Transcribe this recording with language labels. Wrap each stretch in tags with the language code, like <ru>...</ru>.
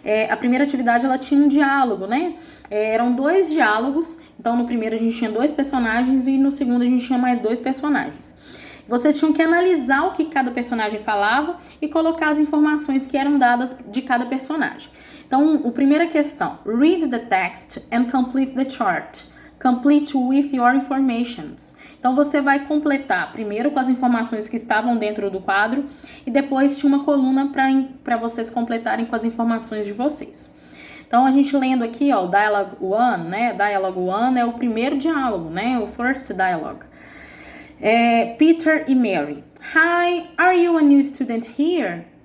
<pt>a primeira atividade ela tinha um diálogo, né? Eram 2 diálogos, então no primeiro a gente tinha 2 personagens e no segundo a gente tinha mais 2 personagens. Vocês tinham que analisar o que cada personagem falava e colocar as informações que eram dadas de cada personagem. Então, a primeira questão,</pt> <en>read the text and complete the chart. Complete with your informations.</en> <pt>Então, você vai completar primeiro com as informações que estavam dentro do quadro e depois tinha uma coluna para vocês completarem com as informações de vocês. Então, a gente lendo aqui, ó, o Dialogue 1, né? Dialogue 1 é o primeiro diálogo, né? O</pt> <en>first dialogue.</en> <pt>Peter e Mary.</pt> <en>Hi, are you a new student here?</en>